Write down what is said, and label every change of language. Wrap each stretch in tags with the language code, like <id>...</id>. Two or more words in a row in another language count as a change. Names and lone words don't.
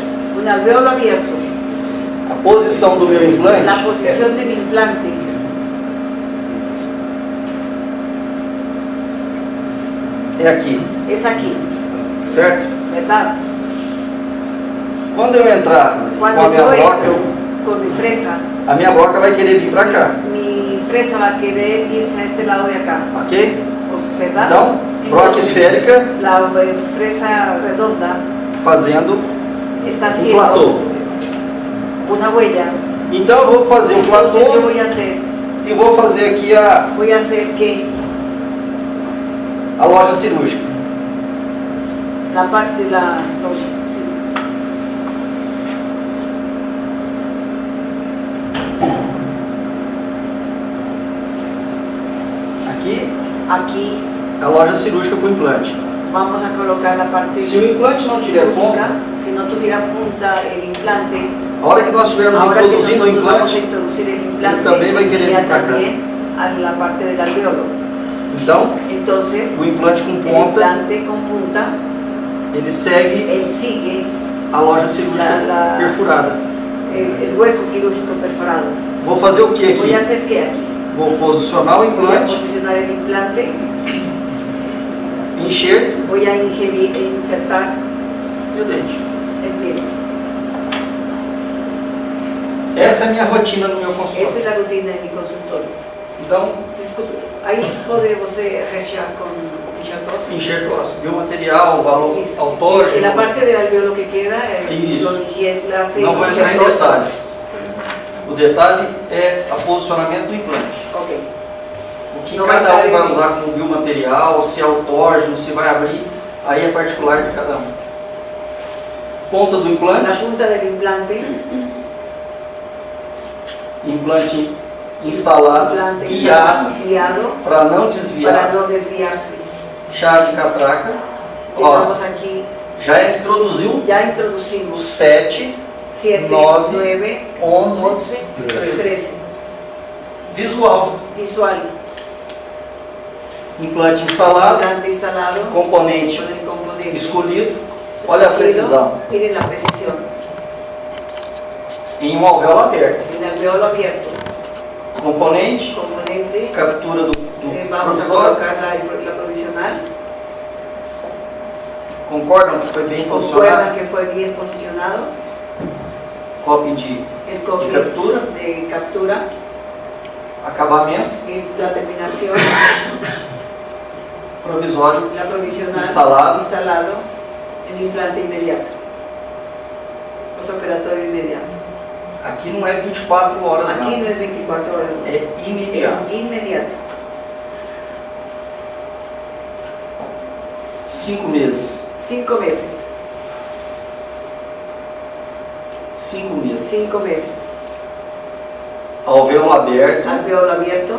<es>Un alvéolo abierto.</es> <pt>A posição do meu implante</pt> <es>La posición del implante</es> <pt>é aqui,</pt> <es>es aquí,</es> <pt>certo?</pt> <es>¿verdad?</es> <pt>Quando eu entrar com a</pt> <es>Cuando</es> <pt>minha</pt> <es>yo</es> <pt>broca,</pt> <es>entro con mi fresa,</es> <pt>a minha broca vai querer vir para cá,</pt> <es>mi fresa va a querer irse a este lado de acá,</es> <pt>ok?</pt> <es>¿verdad?</es> <pt>Então, broca</pt> <es>Entonces,</es> <pt>esférica</pt> <es>la fresa redonda</es> <pt>fazendo</pt> <es>está</es> <pt>um platô.</pt> <es>haciendo una huella.</es> <pt>Então eu vou fazer um</pt> <es>Entonces yo</es> <pt>platô</pt> <es>voy a hacer</es> <pt>e vou fazer aqui</pt> <es>que</es> <pt>a loja cirúrgica.</pt> <es>la parte de la loja, sí.</es> <pt>Aqui,</pt> <es>Aquí</es> <pt>a loja cirúrgica para o implante.</pt> <es>vamos a colocar la parte</es> <pt>Se o implante não tiver ponta,</pt> <es>quirúrgica. Si no tuviera punta el implante,</es> <pt>a hora que nós estivermos</pt> <es>ahora que</es> <pt>introduzindo o</pt> <es>nosotros vamos a</es> <pt>implante,</pt> <es>introducir el implante, también va a</es> <pt>se querer</pt> <es>iría</es> <pt>vir para acá.</pt> <es>también a la parte del alvéolo.</es> <pt>então</pt> <es>Entonces,</es> <pt>o implante com</pt> <es>el</es> <pt>ponta,</pt> <es>implante con punta,</es> <pt>ele segue</pt> <es>él sigue</es> <pt>a loja cirúrgica</pt> <es>La-</es> <pt>perfurada.</pt> <es>el hueco quirúrgico perforado.</es> <pt>Vou fazer o que</pt> <es>Voy a</es> <pt>aqui?</pt> <es>hacer que aquí</es> <pt>Vou posicionar o</pt> <es>voy a</es> <pt>implante,</pt> <es>posicionar el implante,</es> <pt>enxerto</pt> <es>voy a insertar</es> <pt>e o dente.</pt> <es>el diente.</es> <pt>Essa é a minha rotina no meu</pt> <es>Esa es</es> <pt>consultório.</pt> <es>la rutina de mi consultorio.</es> <pt>Então,</pt> <es>Disculpe, ahí puede você rechear con enxertos.</es> <pt>enxerto ósseo, biomaterial, valor</pt> <es>Y la</es> <pt>autógeno.</pt> <es>parte del alvéolo que queda,</es> <pt>Isso.</pt> <es>lo hace</es> <pt>Não vou entrar em</pt> <es>injertoso.</es> <pt>detalhes. O detalhe é o posicionamento do implante. Ok. O que Não cada vai um entrar vai em- usar como biomaterial, se é autógeno, se vai abrir, aí é particular de cada um. Ponta do</pt> <es>La</es> <pt>implante,</pt> <es>punta del implante,</es> <pt>implante instalado,</pt> <es>implante</es> <pt>guiado,</pt> <es>guiado</es> <pt>para não</pt> <es>para</es> <pt>desviar,</pt> <es>no desviarse.</es> <pt>chave de catraca. Ó,</pt> <es>Llegamos aquí,</es> <pt>já introduziu</pt> <es>ya introducimos 7, 7, 9, 9, 11, 11, 13. 13.</es> <pt>Visual,</pt> <es>Visual,</es> <pt>implante instalado,</pt> <es>implante instalado</es> <pt>componente</pt> <es>con el componente.</es> <pt>escolhido. Olha a</pt> <es>escogido.</es> <pt>precisão.</pt> <es>Miren la precisión.</es> <pt>Em um alvéolo aberto.</pt> <es>El alvéolo abierto,</es> <pt>Componente,</pt> <es>componente.</es> <pt>captura do</pt> <es>Vamos a</es> <pt>provisório.</pt> <es>colocar la provisional.</es> <pt>Concordam que foi bem</pt> <es>Concuerdan</es> <pt>posicionado?</pt> <es>que fue bien posicionado.</es> <pt>Copy de</pt> <es>El copy</es> <pt>de captura,</pt> <es>de captura,</es> <pt>acabamento,</pt> <es>la terminación,</es> <pt>provisório,</pt> <es>la provisional,</es> <pt>Instalado.</pt> <es>el implante inmediato, posoperatorio inmediato.</es> <pt>aqui não é 24 horas</pt> <es>Aquí</es> <pt>não.</pt> <es>no es 24 horas, no.</es> <pt>É imediato.</pt> <es>Es inmediato.</es> <pt>5 meses.</pt> <es>5 meses.</es> <pt>5 meses.</pt> <es>5 meses.</es> <pt>Alvéolo aberto,</pt> <es>Alvéolo abierto,</es>